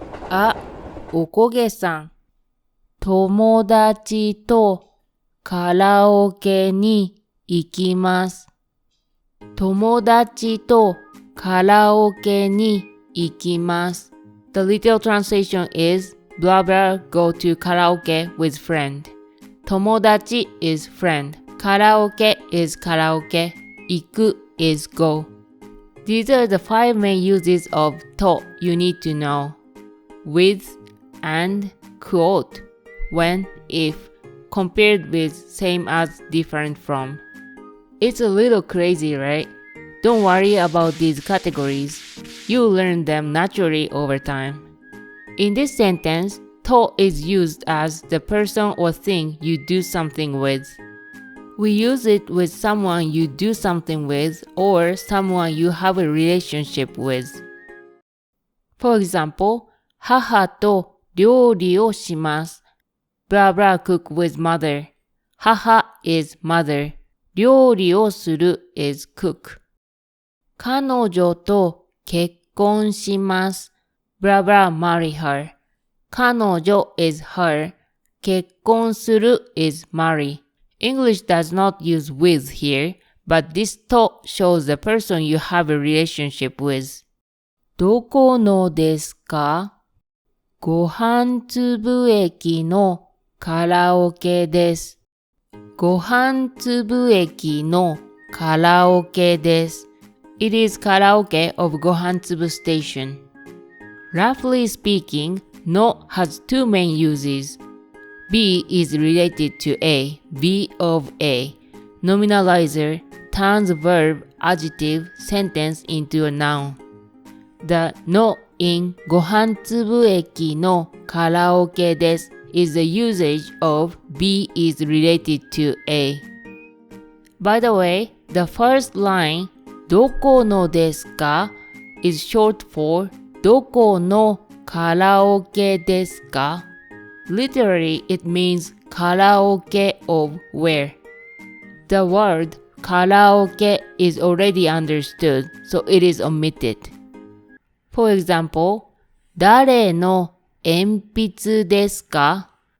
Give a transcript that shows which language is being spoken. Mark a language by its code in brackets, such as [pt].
[ja] あ、おこげさん。友達とカラオケに行きます。友達とカラオケに行きます。 [en] The literal translation is blah blah go to karaoke with friend. 友達 is friend. カラオケ is karaoke. 行く is go. These are the 5 main uses of と you need to know. With, and, quote, when, if, compared with, same as, different from. It's a little crazy, right? Don't worry about these categories. You'll learn them naturally over time. In this sentence, to is used as the person or thing you do something with. We use it with someone you do something with or someone you have a relationship with. For example, [ja] 母と料理をします。 [en] blah blah cook with mother. 母 is mother. 料理をする is cook. [ja] 彼女と結婚します。 [en] blah blah marry her. 彼女 is her. 結婚する is marry. English does not use with here, but this と shows the person you have a relationship with. [ja] どこのですか？ご飯粒駅のカラオケです。ご飯粒駅のカラオケです。 [en] It is karaoke of ご飯粒 station. Roughly speaking, no has 2 main uses. Be is related to A, be of A. Nominalizer turns verb, adjective, sentence into a noun. The no in [ja] ご飯粒駅のカラオケです [en] is the usage of be is related to A. By the way, the first line [ja] どこのですか [en] is short for [ja] どこのカラオケですか [en] Literally, it means カラオケ of where. The word カラオケ is already understood, so it is omitted. For example, [ja] 誰の鉛筆ですか?